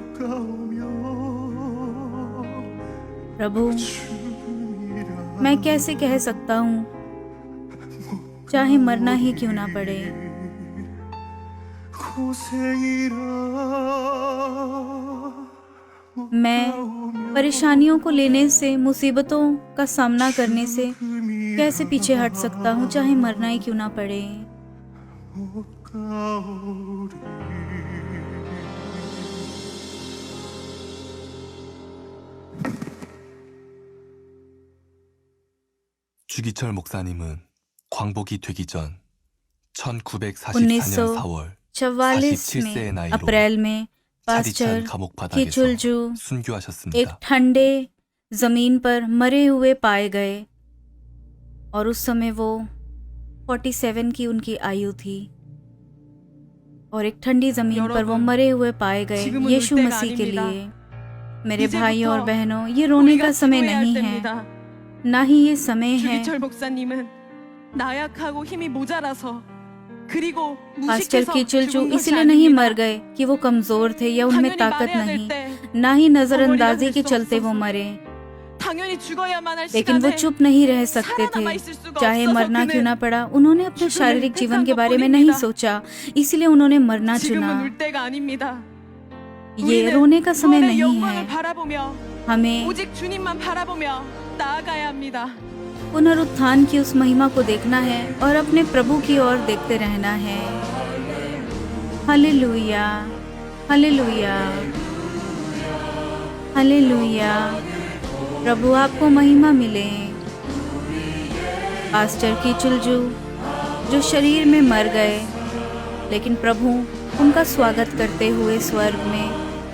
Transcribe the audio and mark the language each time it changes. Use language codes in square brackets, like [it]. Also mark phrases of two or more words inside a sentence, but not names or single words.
[hi] प्रभु, मैं कैसे कह सकता हूँ चाहे मरना ही क्यों ना पड़े। मैं परेशानियों को लेने से, मुसीबतों का सामना करने से कैसे पीछे हट सकता हूँ चाहे मरना ही क्यों ना पड़े। [ko] 주기철 목사님은 광복이 되기 전 1944년 4월 47세의 나이로 [hi] अप्रैल में पास्टर [ko] 차디찬 감옥 바닥에서 [hi] किचुलजू एक [ko] 순교하셨습니다. [hi] ठंडे जमीन पर मरे हुए पाए गए और उस समय वो 47 की उनकी आयु थी और एक ठंडी जमीन पर वो मरे हुए पाए गए यीशु मसीह के लिए। मेरे भाइयों और बहनों, ये रोने का समय नहीं है, ना ही ये समय है। [ko] 주기철 목사님은 나약하고 힘이 모자라서 그리고 [hi] पास्टर [ko] 무식해서 [hi] किचुलजू [ko] 죽은 것이 [hi] इसलिए नहीं मर [ko] 아닙니다. [hi] गए कि वो कमजोर थे या उनमें [ko] 당연히 [hi] ताकत [ko] 말해야 [hi] नहीं, [ko] 될 때 [hi] ना ही नजरअंदाजी [ko] 될 [hi] के [ko] 수 [hi] चलते वो [ko] 없어서. [hi] मरे। [ko] 당연히 죽어야만 할 [hi] लेकिन वो [ko] 시간에 [hi] चुप नहीं रह सकते [ko] 살아남아 [hi] थे, [ko] 있을 수가 [hi] चाहे [ko] 없어서 [hi] मरना क्यों ना [ko] 그는 [hi] पड़ा। उन्होंने अपने [ko] 죽음을 [hi] शारीरिक जीवन के [ko] 택한 [hi] बारे में नहीं [ko] 것뿐입니다. [hi] सोचा, इसलिए उन्होंने मरना चुना। [ko] 지금은 울 때가 아닙니다. [hi] ये [ko] 우리는 [hi] रोने का समय [ko] 부활의 [hi] नहीं [ko] 영광을 [hi] है, [ko] 바라보며 [hi] हमें [ko] 오직 주님만 바라보며 나아가야 합니다. [hi] पुनरुत्थान की उस महिमा को देखना है और अपने प्रभु की ओर देखते रहना है। हालेलुया, हालेलुया, हालेलुया। प्रभु आपको महिमा मिले। पास्टर की चुलजू जो शरीर में मर गए, लेकिन प्रभु उनका स्वागत करते हुए स्वर्ग में।